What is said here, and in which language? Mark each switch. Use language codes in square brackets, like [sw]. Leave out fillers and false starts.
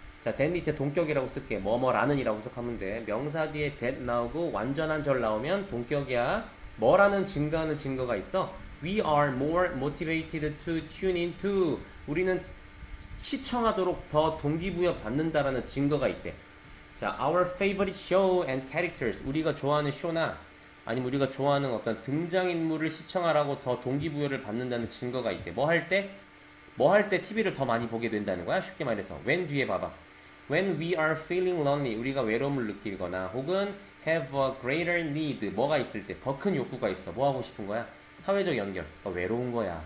[ko] 자, that 밑에 동격이라고 쓸게. 뭐뭐라는 이라고 해석하면 돼. 명사 뒤에 that 나오고 완전한 절 나오면 동격이야. 뭐라는 증가하는 증거가 있어? [en] We are more motivated to tune into. [ko] 우리는 시청하도록 더 동기부여 받는다라는 증거가 있대. [en] 자, our favorite show and characters. [ko] 우리가 좋아하는 쇼나 아니면 우리가 좋아하는 어떤 등장인물을 시청하라고 더 동기부여를 받는다는 증거가 있대. 뭐 할 때? 뭐 할 때 TV를 더 많이 보게 된다는 거야? 쉽게 말해서. when 뒤에 봐봐. [en] When we are feeling lonely, [ko] 우리가 외로움을 느끼거나 혹은 [en] have a greater need, [ko] 뭐가 있을 때 더 큰 욕구가 있어. 뭐 하고 싶은 거야? 사회적 연결. 그러니까 외로운 거야.